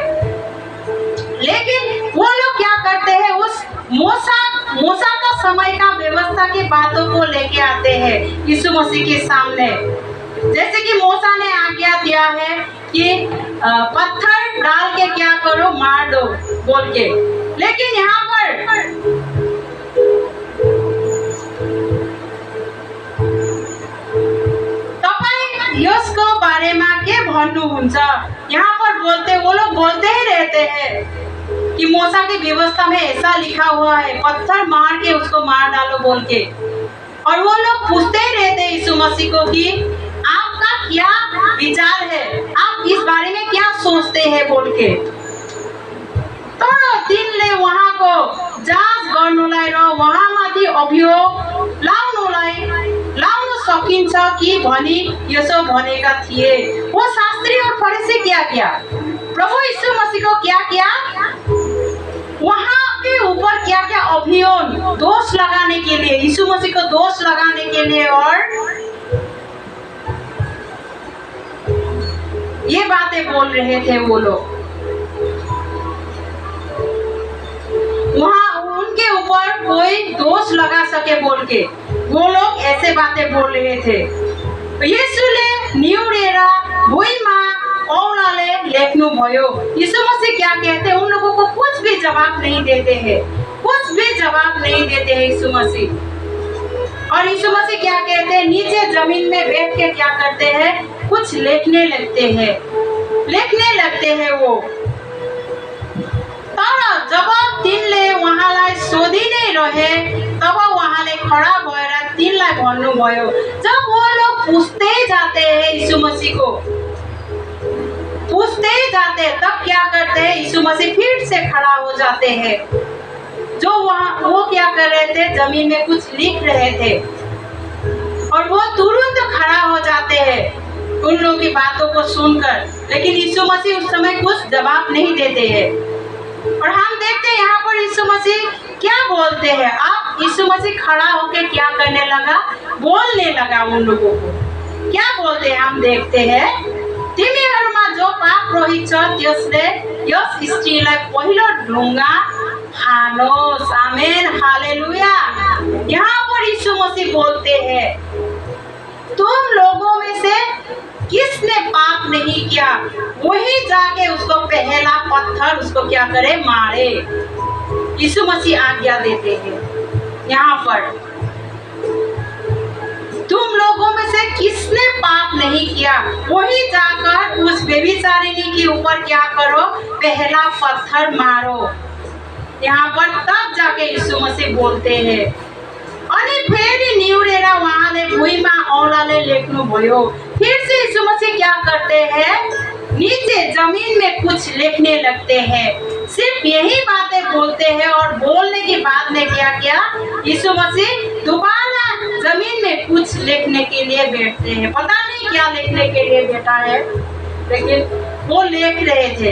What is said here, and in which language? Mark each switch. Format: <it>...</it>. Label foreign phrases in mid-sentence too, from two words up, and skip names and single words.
<hi>लेकिन वो लोग क्या करते हैं, उस मूसा का समय का व्यवस्था की बातों को लेके आते हैं यीशु मसीह के सामने। जैसे कि मूसा ने आज्ञा दिया है कि पत्थर डाल के क्या करो, मार दो बोल के। लेकिन यहाँ पर</hi> <ne>तपाईं यसको बारेमा के भन्नुहुन्छ,</ne> <hi>यहाँ पर वो लोग बोलते ही रहते हैं कि मूसा की व्यवस्था में ऐसा लिखा हुआ है, पत्थर मार के उसको मार डालो बोल के। और वो लोग पूछते ही रहते हैं यीशु मसीह को कि आपका क्या विचार है, आप इस बारे में क्या सोचते हैं बोल के।</hi> <ne>तर तिनले उहाँको जाँच गर्नुलाई र उहाँमाथि अभियोग लाउन सकिन्छ कि भनी यसो भनेका थिए।</ne> <hi>वो शास्त्री और फरीसी क्या किया, प्रभु यीशु मसीह को क्या किया, वहाँ के ऊपर क्या क्या अभियोग, दोष लगाने के लिए, यीशु मसीह को दोष लगाने के लिए, और ये बातें बोल रहे थे वो लोग। वहाँ उनके ऊपर कोई दोष लगा सके बोल के वो लोग ऐसे बातें बोल रहे थे।</hi> <ne>यीशुले निहुरेर भुइँमा औलाले लेख्नु भयो।</ne> <hi>यीशु मसीह क्या कहते हैं, उन लोगों को कुछ भी जवाब नहीं देते हैं, कुछ भी जवाब नहीं देते हैं यीशु मसीह। और यीशु मसीह क्या कहते हैं, नीचे जमीन में बैठ के क्या करते हैं, कुछ लिखने लगते हैं वो।</hi> <ne>तर जब तिनले उहाँलाई सोधी नै रहे, तब उहाँले खडा भएर तिनलाई भन्नुभयो।</ne> <hi>जब वो लोग पूछते जाते हैं यीशु मसीह को, पूछते जाते, तब क्या करते हैं, यीशु मसीह फिर से खड़ा हो जाते हैं। जो वो क्या कर रहे थे, जमीन में कुछ लिख रहे थे, और वो तुरंत खड़ा हो जाते हैं उन लोगों की बातों को सुनकर। लेकिन यीशु मसीह उस समय कुछ जवाब नहीं देते हैं। और हम देखते हैं यहाँ पर यीशु मसीह क्या बोलते हैं। आप यीशु मसीह खड़ा होकर क्या करने लगा, बोलने लगा उन लोगों को। क्या बोलते हैं हम देखते हैं,</hi> <ne>तिमीहरूमा जो पाप रहित छ त्यसले यस स्त्रीलाई पहिलो ढुङ्गा हालोस्। आमेन, हालेलुया।</ne> <hi>यहाँ पर यीशु मसीह बोलते हैं, तुम लोगों में से किसने पाप नहीं किया, वही जाके उसको पहला पत्थर उसको क्या करे, मारे। यीशु मसीह आज्ञा देते हैं यहाँ पर। किसने पाप नहीं किया, वही जाकर उस व्यभिचारिणी के ऊपर क्या करो, पहला पत्थर मारो। यहाँ पर तब जाके यीशु मसीह बोलते हैं।</hi> <ne>अनि फेरि निहुरेर उहाँले भुइँमा औँलाले लेख्नुभयो।</ne> <hi>फिर से यीशु मसीह क्या करते हैं, नीचे जमीन में कुछ लिखने लगते हैं। सिर्फ यही बातें बोलते हैं और बोलने के बाद में क्या किया, यीशु मसीह दोबारा जमीन में कुछ लिखने के लिए बैठते हैं। पता नहीं क्या लिखने के लिए बैठा है, लेकिन वो लिख रहे थे।</hi>